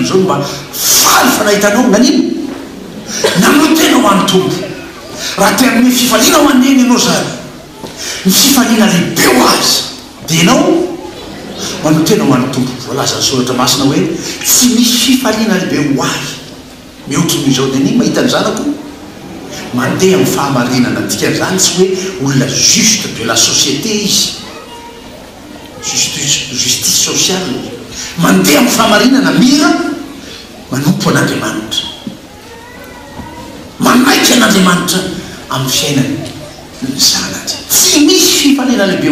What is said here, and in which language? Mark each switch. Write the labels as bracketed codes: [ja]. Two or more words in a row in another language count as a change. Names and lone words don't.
[mg] zao mba faly fa nahitanao nanino nanao tena ho an'ny tompo raha te amin'ny fifaliana ho aneny ianao zany ny fifaliana lehibe ho azy dia ianao manao tena ho an'ny tompo voalaza ny soratra masina hoe tsy misy fifaliana lehibe ho ahy mihoatry n'izao dia ny mahita ny zanako mandeha amin'ny fahamarinana dikan'izany tsy hoe olona [fr] juste de la société [mg] izy [fr] justice sociale [mg] mandeha amin'ny fahamarinana mira manompo an'andriamanitra manaiky an'andriamanitra amin'ny fiainany ny zanany tsy misy fifaliana lehibe